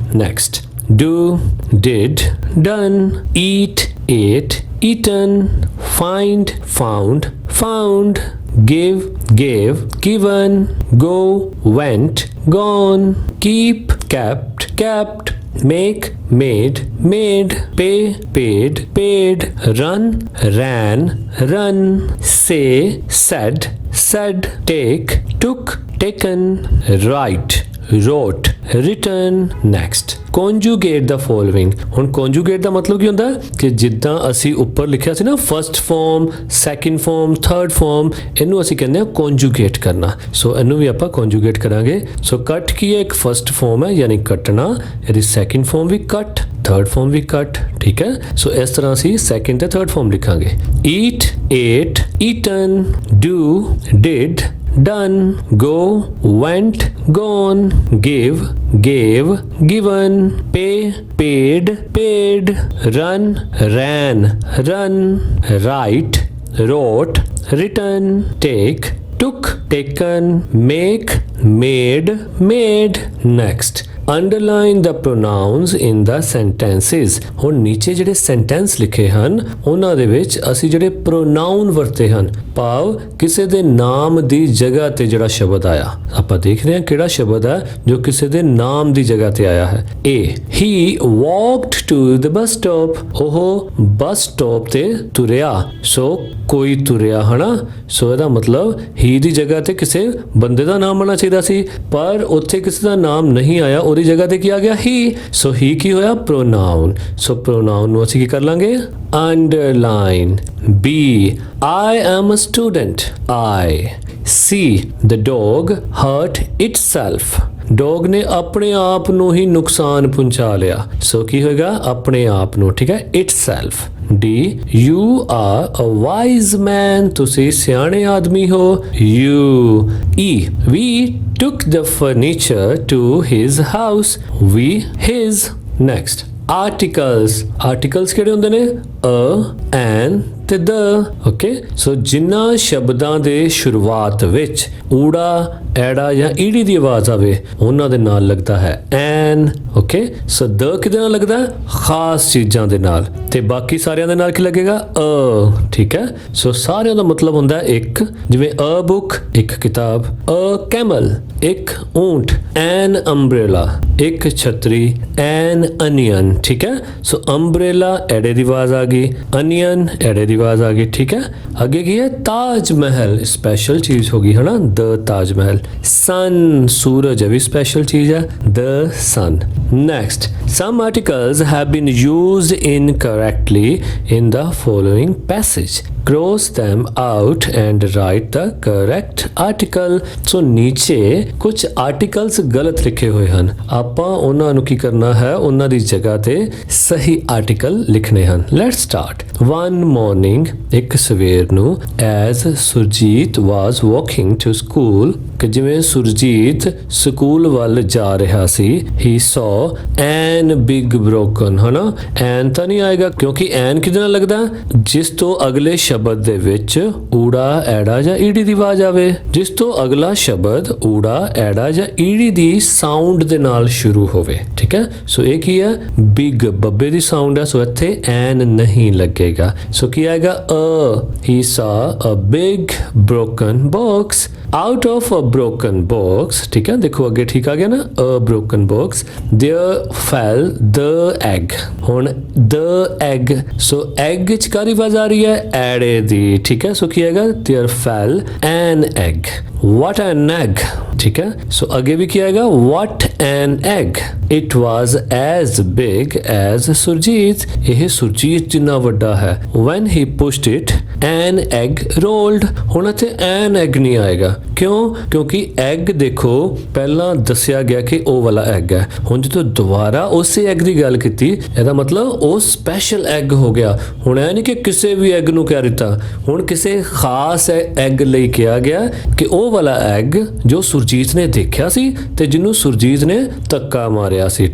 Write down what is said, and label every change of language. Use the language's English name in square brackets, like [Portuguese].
[English] Next, do, did, done, eat, ate, eaten, find, found, give, gave, given, go, went, gone, keep, kept, make, made, pay, paid, run, ran, say, said, take, took, taken, write, wrote, written. Next, conjugate the following. [Punjabi] ਹੁਣ conjugate ਦਾ ਮਤਲਬ ਕੀ ਹੁੰਦਾ ਕਿ ਜਿੱਦਾਂ ਅਸੀਂ ਉੱਪਰ ਲਿਖਿਆ ਸੀ ਨਾ, first farm, second farm, third farm, ਇਹਨੂੰ ਅਸੀਂ ਕਹਿੰਦੇ ਹਾਂ conjugate ਕਰਨਾ. ਸੋ ਇਹਨੂੰ ਵੀ ਆਪਾਂ conjugate ਕਰਾਂਗੇ. ਸੋ ਕੱਟ ਕੀ ਹੈ, ਇੱਕ ਫਰਸਟ ਫਾਰਮ ਹੈ ਯਾਨੀ ਕੱਟਣਾ, ਇਹਦੀ ਸੈਕੰਡ ਫਾਰਮ ਵੀ ਕੱਟ, ਥਰਡ ਫਾਰਮ ਵੀ ਕੱਟ, ਠੀਕ ਹੈ. ਸੋ ਇਸ ਤਰ੍ਹਾਂ ਅਸੀਂ ਸੈਕੰਡ ਤੇ ਥਰਡ ਫਾਰਮ ਲਿਖਾਂਗੇ. [English] eat, ate, eaten, do, did, done, go, went, gone, give, gave, given, pay, paid, run, ran, write, wrote, written, take, took, taken, make, made. Next, underline the pronouns in the sentences. [Punjabi] ਹੁਣ ਨੀਚੇ ਜਿਹੜੇ sentence ਲਿਖੇ ਹਨ ਉਹਨਾਂ ਦੇ ਵਿੱਚ ਅਸੀਂ ਜਿਹੜੇ ਪ੍ਰੋਨਾਉਨ ਵਰਤੇ ਹਨ, ਭਾਵ ਕਿਸੇ ਦੇ ਨਾਮ ਦੀ ਜਗ੍ਹਾ ਤੇ ਜਿਹੜਾ ਸ਼ਬਦ ਆਇਆ, ਆਪਾਂ ਦੇਖ ਰਹੇ ਹਾਂ ਕਿਹੜਾ ਸ਼ਬਦ ਹੈ ਜੋ ਕਿਸੇ ਦੇ ਨਾਮ ਦੀ ਜਗ੍ਹਾ ਤੇ ਆਇਆ ਹੈ। [English] A he walked to the bus stop, [Punjabi] ਉਹ ਬੱਸ ਸਟਾਪ ਤੇ ਤੁਰਿਆ। ਸੋ ਕੋਈ ਤੁਰਿਆ ਹਨਾ, ਸੋ ਇਹਦਾ ਮਤਲਬ ਹੀ ਦੀ ਜਗ੍ਹਾ ਤੇ ਕਿਸੇ ਬੰਦੇ ਦਾ ਨਾਮ ਆਉਣਾ ਚਾਹੀਦਾ ਸੀ, ਪਰ ਉੱਥੇ ਕਿਸੇ ਦਾ ਨਾਮ ਨਹੀਂ ਆਇਆ, ਉਹਦੀ ਜਗ੍ਹਾ ਤੇ ਕੀ ਆ ਗਿਆ? ਹੀ। ਸੋ ਹੀ ਕੀ ਹੋਇਆ? ਪ੍ਰੋਨਾਉਨ। ਸੋ ਪ੍ਰੋਨਾਉਨ ਨੂੰ ਅਸੀਂ ਕੀ ਕਰ ਲਾਂਗੇ? [English] Underline. B I am a student, I। C the dog hurt itself, [Punjabi] dog ਨੇ ਆਪਣੇ ਆਪ ਨੂੰ ਹੀ ਨੁਕਸਾਨ ਪਹੁੰਚਾ ਲਿਆ। ਸੋ ਕੀ ਹੋਏਗਾ? ਆਪਣੇ ਆਪ ਨੂੰ, ਠੀਕ ਹੈ, itself। [English] D you are a wise man, [Punjabi] ਤੁਸੀਂ ਸਿਆਣੇ ਆਦਮੀ ਹੋ, [English] you। E we took the furniture to his house, we his। [Punjabi] Next articles. Articles ਕਿਹੜੇ ਹੁੰਦੇ ਨੇ? ਅ, ਐਨ ਤੇ ਦ। ਓਕੇ, ਸੋ ਜਿਨ੍ਹਾਂ ਸ਼ਬਦਾਂ ਦੇ ਸ਼ੁਰੂਆਤ ਵਿੱਚ ਊੜਾ, ਐੜਾ ਜਾਂ ਈੜੀ ਦੀ ਆਵਾਜ਼ ਆਵੇ ਉਹਨਾਂ ਦੇ ਨਾਲ ਲੱਗਦਾ ਹੈ ਐਨ। ਓਕੇ, ਸੋ ਦ ਕਿਹਦੇ ਨਾਲ ਲੱਗਦਾ? ਖਾਸ ਚੀਜ਼ਾਂ ਦੇ ਨਾਲ, ਤੇ ਬਾਕੀ ਸਾਰਿਆਂ ਦੇ ਨਾਲ ਕੀ ਲੱਗੇਗਾ? ਅ। ਠੀਕ ਹੈ, ਸੋ ਸਾਰਿਆਂ ਦਾ ਮਤਲਬ ਹੁੰਦਾ ਇੱਕ, ਜਿਵੇਂ ਅ ਬੁੱਕ ਇੱਕ ਕਿਤਾਬ, ਅ ਕੈਮਲ ਇੱਕ ਊਂਟ, ਐਨ ਅੰਬ੍ਰੇਲਾ ਇੱਕ ਛਤਰੀ, ਐਨ ਅਨੀਅਨ। ਠੀਕ ਹੈ, ਸੋ ਅੰਬ੍ਰੇਲਾ ਐੜੇ ਦੀ ਆਵਾਜ਼ ਆ ਗਈ, ਅਨੀਅਨ ਐੜੇ ਦੀ ਆਵਾਜ਼ ਆ ਗਈ। ਠੀਕ ਹੈ, ਅੱਗੇ ਕੀ ਹੈ? ਤਾਜ ਮਹਿਲ ਸਪੈਸ਼ਲ ਚੀਜ਼ ਹੋ ਗਈ ਹੈ ਨਾ, ਦ ਤਾਜ ਮਹਿਲ। ਸਨ ਸੂਰਜ ਵੀ ਸਪੈਸ਼ਲ ਚੀਜ਼ ਹੈ, ਦ ਸਨ। [English] Next, some articles have been used incorrectly in the following passage. Cross them out and write the correct article. [Punjabi] So ਨੀਚੇ ਕੁਝ ਆਰਟੀਕਲਸ ਗਲਤ ਲਿਖੇ ਹੋਏ ਹਨ, ਆਪਾਂ ਉਹਨਾਂ ਨੂੰ ਕੀ ਕਰਨਾ ਹੈ? ਉਹਨਾਂ ਦੀ ਜਗ੍ਹਾ ਤੇ ਸਹੀ ਆਰਟੀਕਲ ਲਿਖਣੇ ਹਨ। [English] Let's start. One morning, [Punjabi] ਇੱਕ ਸਵੇਰ ਨੂੰ, as Surjit [English] was walking to school, [Punjabi] ਕਿ ਜਿਵੇਂ ਸੁਰਜੀਤ ਸਕੂਲ ਵੱਲ ਜਾ ਰਿਹਾ ਸੀ, [English] he saw an big broken, [Punjabi] ਹਨਾ, ਐਨ ਤਾਂ ਨਹੀਂ ਆਏਗਾ ਕਿਉਂਕਿ ਐਨ ਕਿਹਦੇ ਨਾਲ ਲੱਗਦਾ? ਜਿਸ ਤੋਂ ਅਗਲੇ ਸ਼ਬਦ ਦੇ ਵਿੱਚ ਊੜਾ, ਐੜਾ ਜਾਂ ਈੜੀ ਦੀ ਆਵਾਜ਼ ਆਵੇ। ਜਿਸ ਤੋਂ ਅਗਲਾ ਸ਼ਬਦ ਊੜਾ, ਐੜਾ ਜਾਂ ਈੜੀ ਦੀ ਸਾਊਂਡ ਦੇ ਨਾਲ ਸ਼ੁਰੂ ਹੋਵੇ। ਠੀਕ ਹੈ, ਸੋ ਇਹ ਕੀ ਹੈ? ਬਿਗ, ਬੱਬੇ ਦੀ ਸਾਊਂਡ ਹੈ, ਸੋ ਇੱਥੇ ਐਨ ਨਹੀਂ ਲੱਗੇਗਾ। ਸੋ ਕੀ ਆਏਗਾ? ਅ। [English] he saw a big broken box, out of a broken box। [Punjabi] ਠੀਕ ਹੈ, ਦੇਖੋ ਅੱਗੇ ਠੀਕ ਆ ਗਿਆ ਨਾ, [English] a broken box, there fell the egg। [Punjabi] ਹੁਣ the egg, ਸੋ egg ਚ ਕਾਹਦੀ ਆਵਾਜ਼ ਆ ਰਹੀ ਹੈ? ਐੜੇ ਦੀ। ਠੀਕ ਹੈ, ਸੋ ਕੀ ਆਏਗਾ? [English] there fell an egg, what an egg। [Punjabi] ਠੀਕ ਹੈ, ਸੋ ਅੱਗੇ ਵੀ ਕੀ ਆਏਗਾ? [English] what an egg, it was as big as [Punjabi] Surjit, ਇਹ ਸੁਰਜੀਤ ਜਿੰਨਾ ਵੱਡਾ ਹੈ। [English] when he pushed it an egg rolled, [Punjabi] ਹੁਣ ਇੱਥੇ an egg ਨਹੀਂ ਆਏਗਾ, ਕਿਉਂ? ਕਿਉਂਕਿ ਐਗ ਦੇਖੋ ਪਹਿਲਾਂ ਦੱਸਿਆ ਗਿਆ ਕਿ ਉਹ ਵਾਲਾ ਐਗ ਹੈ, ਹੁਣ ਜਦੋਂ ਦੁਬਾਰਾ ਉਸੇ ਐਗ ਦੀ ਗੱਲ ਕੀਤੀ, ਇਹਦਾ ਮਤਲਬ ਉਹ ਸਪੈਸ਼ਲ ਐਗ ਹੋ ਗਿਆ। ਹੁਣ ਇਹ ਨਹੀਂ ਕਿ ਕਿਸੇ ਵੀ ਐਗ ਨੂੰ ਕਹਿ ਦਿੱਤਾ, ਹੁਣ ਕਿਸੇ ਖਾਸ ਐਗ ਲਈ ਕਿਹਾ ਗਿਆ ਕਿ ਉਹ ਵਾਲਾ ਐਗ ਜੋ ਸੁਰਜੀਤ ਨੇ ਦੇਖਿਆ ਸੀ ਤੇ ਜਿਹਨੂੰ ਸੁਰਜੀਤ ਨੇ ਧੱਕਾ ਮਾਰਿਆ ਸੀ।